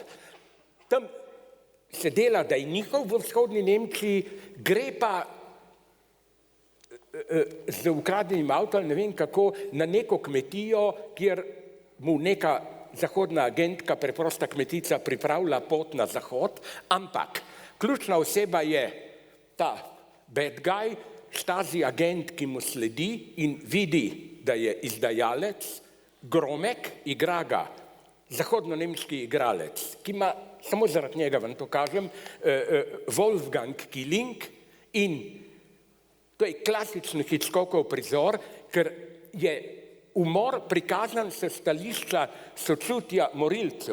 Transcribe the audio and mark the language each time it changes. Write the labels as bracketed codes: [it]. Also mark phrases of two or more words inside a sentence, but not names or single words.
[sl] Tam se dela, da je njihov v vzhodni Nemčiji, gre pa z ukradenim avtom, ne vem kako, na neko kmetijo, kjer mu neka zahodna agentka, preprosta kmetica, pripravlja pot na zahod, ampak ključna oseba je ta [en] bad guy, [sl] Stasi agent, ki mu sledi in vidi, da je izdajalec, Gromek, igra ga zahodno-nemški igralec, ki ima, samo zaradi njega vam to kažem, Wolfgang Killing, in to je klasični Hitchcockov prizor, ker je umor prikazan s stališča sočutja morilcev.